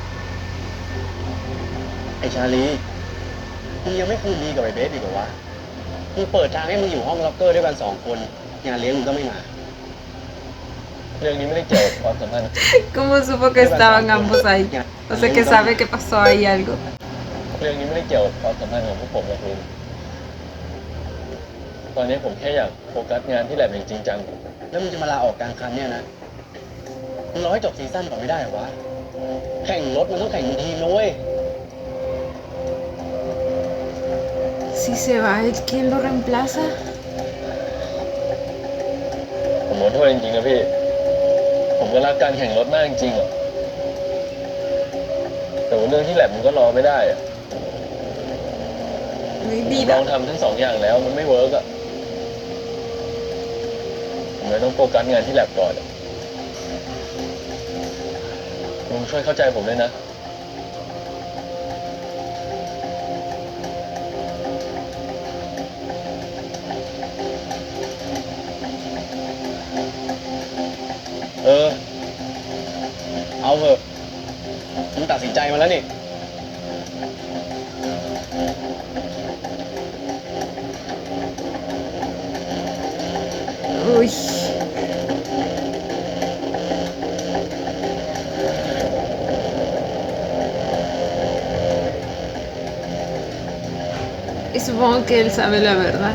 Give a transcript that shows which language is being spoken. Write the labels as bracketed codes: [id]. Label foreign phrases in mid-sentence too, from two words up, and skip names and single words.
[th] ไอชาลีมึงยังไม่คืนดีกับไอเบสอีกเหรอวะมึงเปิดทางให้มึงอยู่ห้องล็อกเกอร์ด้วยกัน2 คนงานเลี้ยงมึงก็ไม่มาเรื่องนี้ไม่ได้เกี่ยวกับความสัมพันธ์ [es] ¿Cómo supo que estaban ambos ahí? O sea, que sabe que pasó ahí algo. [th] เรื่องนี้ไม่ได้เกี่ยวกับความสัมพันธ์ของพวกผมหรอกลุงตอนนี้ผมแค่อยากโฟกัสงานที่แลบอย่างจริงจังแล้วมึงจะมาลาออกกลางคันเนี่ยนะมึงรอให้จบซีซั่นก่อนไม่ได้เหรอวะแข่งรถมันต้องแข่งเป็นทีมนะเว้ย [es] Si se va él, ¿quién lo reemplaza? [th] ผมขอโทษจริงๆนะพี่ผมก็รักการแข่งรถมากจริงๆอ่ะแต่ว่าเรื่องที่แลบมันก็รอไม่ได้อ่ะ [es] Mi [th] ลอง [es] vida. [th] ทำทั้ง2 อย่างแล้วมันไม่เวิร์กอ่ะผมเลยต้องโฟกัสงานที่แลบก่อนลุงช่วยเข้าใจผมด้วยนะเอาเถอะมึงตัดสินใจมาแล้วนี่ [es] Uy. Y supongo que él sabe la verdad.